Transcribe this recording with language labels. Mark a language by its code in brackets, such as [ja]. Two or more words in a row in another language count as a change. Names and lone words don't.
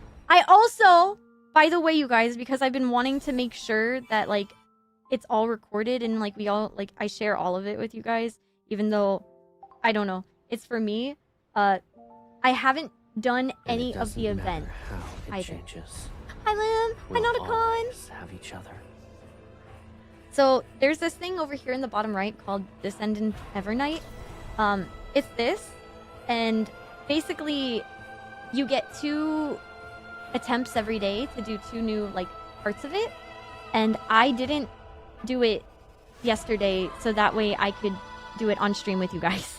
[en] I also, by the way, you guys, because I've been wanting to make sure that like it's all recorded and like we all like I share all of it with you guys, even though I don't know. It's for me. I haven't done any of the events either. Changes. Hi, Lim. Hi, We'll Nauticon. always have each other. So there's this thing over here in the bottom right called Descendant Evernight. It's this, and basically you get 2 attempts every day to do 2 new like parts of it, and I didn't do it yesterday, so that way I could do it on stream with you guys.